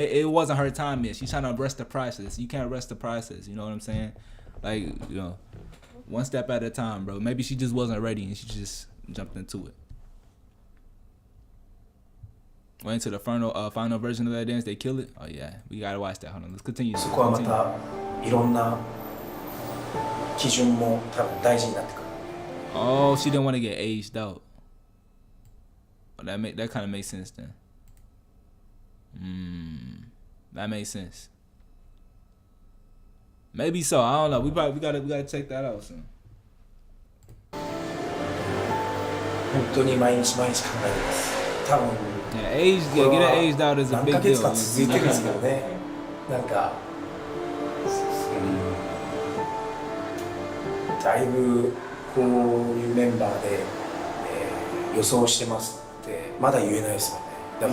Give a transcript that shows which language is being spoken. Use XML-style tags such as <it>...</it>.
<en>It wasn't her time yet. She's trying to rush the process. You can't rush the process. You know what I'm saying? Like, you know, one step at a time, bro. Maybe she just wasn't ready and she just jumped into it. Went to the final version of that dance. They kill it. Oh yeah, we gotta watch that. Hold on, let's continue.</en> <ja>そこはまたいろんな基準も多分大事になってくる。</ja> <en>Oh, she didn't want to get aged out. Oh, that kind of makes sense then. That makes sense. Maybe so. I don't know. We gotta check that out soon.</en> <ja>本当に毎日毎日考えてます。多分。</ja> <en>Yeah, getting aged out is a big deal.</en> <ja>何ヶ月間続いてるんですけどね。なんか、だいぶこういうメンバーで、予想してますってまだ言えないですもんね。</ja>